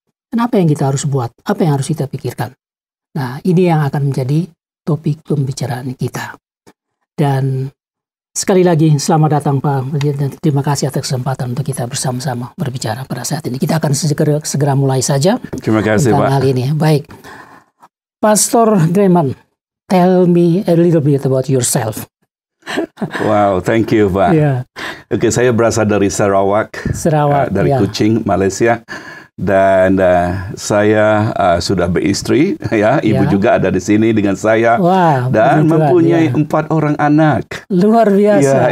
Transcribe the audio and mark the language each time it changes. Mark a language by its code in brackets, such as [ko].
[id] Dan apa yang kita harus buat? Apa yang harus kita pikirkan? Nah, ini yang akan menjadi topik pembicaraan kita. Dan sekali lagi, selamat datang Pak. Dan terima kasih atas kesempatan untuk kita bersama-sama berbicara pada saat ini. Kita akan segera mulai saja. Terima kasih, Pak. Hal ini. Baik. [en] Pastor Greman, tell me a little bit about yourself. Wow, thank you, Pak. [id] Oke, saya berasal dari Sarawak, dari Kuching, Malaysia. Dan saya sudah beristri, ya. Ibu juga ada di sini dengan saya. Wow, dan mempunyai 4 orang anak. Luar biasa.